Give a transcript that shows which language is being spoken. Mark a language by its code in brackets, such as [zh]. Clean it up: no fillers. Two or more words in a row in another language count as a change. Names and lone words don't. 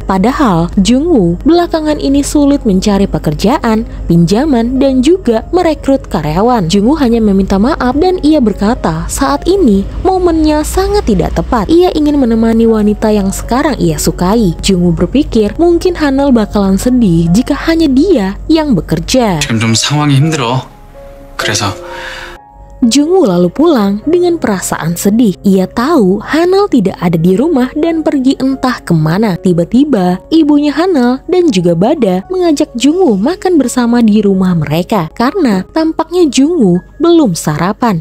[id] Padahal Jungwoo belakangan ini sulit mencari pekerjaan, pinjaman, dan juga merekrut karyawan. Jungwoo hanya meminta maaf dan ia berkata saat ini momennya sangat tidak tepat. Ia ingin menemani wanita yang sekarang ia sukai. Jungwoo berpikir mungkin Hanel bakalan sedih jika hanya dia yang bekerja. [ko] 지금 좀 상황이 힘들어. 그래서 [id] Jungwoo lalu pulang dengan perasaan sedih. Ia tahu Hanel tidak ada di rumah dan pergi entah kemana. Tiba-tiba ibunya Hanel dan juga Bada mengajak Jungwoo makan bersama di rumah mereka karena tampaknya Jungwoo belum sarapan.